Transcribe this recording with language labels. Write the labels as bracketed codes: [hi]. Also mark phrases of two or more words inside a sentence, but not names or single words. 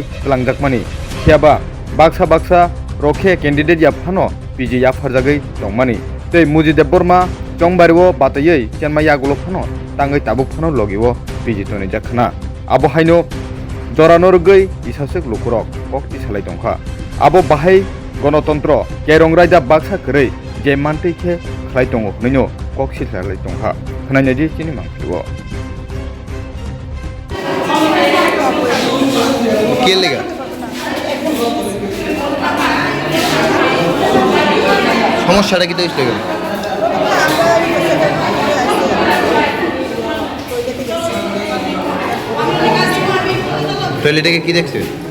[brx] कलांजाकमानि खियाबा बाक्सा रखे कैंडिडेट याफानो PG याफारजागै दंमानि तै मुजिद बर्मा चंबारिवो बातयै चेनमा यागलो फानो तांगै ताबुक फानो लगिवो PG तोनि जाखना आबो हायनो जरानोरगै इसासक लुकुरक कक्ति सालाय दंखा आबो बाहाय गणतंत्र केरं राजा बाक्सा करै जे मानतैखे खलाय दङ नैनो कक्सि सालाय दंखा खोनायनायदि चिनि मांखिवो [bn] কে লেগা সমস্যাটা কি তো হইছে গেল টয়লেটে কি দেখছে